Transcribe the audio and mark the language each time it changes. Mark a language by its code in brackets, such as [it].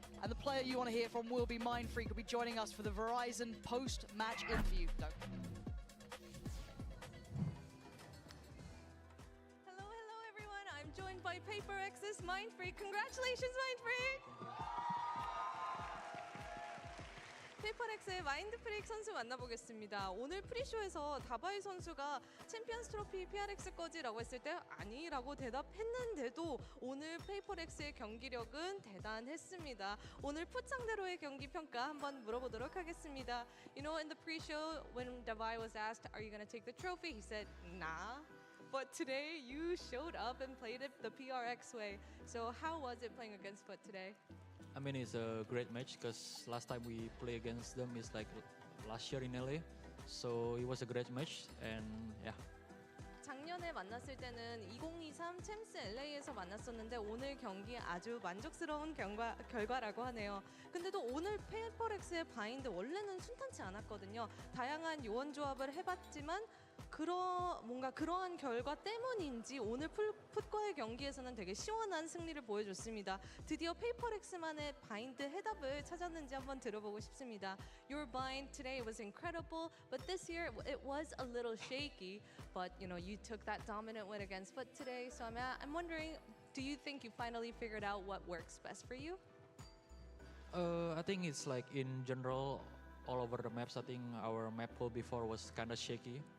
[en] And the player you want to hear from will be Mindfreak, will be joining us for the Verizon post-match interview. No. Hello everyone. I'm joined by PaperX's Mindfreak. Congratulations, Mindfreak! [ko] 페이퍼렉스의 마인드프레이크 선수 만나보겠습니다. 오늘 프리쇼에서 다바이 선수가 챔피언스 트로피 PRX 거지라고 했을 때 아니라고 대답했는데도 오늘 페이퍼렉스의 경기력은 대단했습니다. 오늘 풋 상대로의 경기 평가 한번 물어보도록 하겠습니다. [en] You know, in the pre-show, when Davai was asked, are you going to take the trophy? He said, nah. But today, you showed up and played it the PRX way. So how was it playing against FUT today? I mean, it's a great match because last time we play against them is like last year in LA. So it was a great match, and yeah. [ko] 작년에 만났을 때는 2023 챔스 LA에서 만났었는데 오늘 경기 아주 만족스러운 결과라고 하네요. 근데도 오늘 페이퍼렉스의 바인드 원래는 순탄치 않았거든요. 다양한 요원 조합을 해봤지만 뭔가 그러한 결과 때문인지 오늘 풋과의 경기에서는 되게 시원한 승리를 보여줬습니다. 드디어 페이퍼렉스만의 바인드 해답을 찾았는지 한번 들어보고 싶습니다. [en] Your bind today was incredible, but this year it was a little shaky. But you know, you took that dominant win against FUT today, so I'm wondering, do you think you finally figured out what works best for you? I think it's like in general, all over the maps. I think our map pool before was kind of shaky.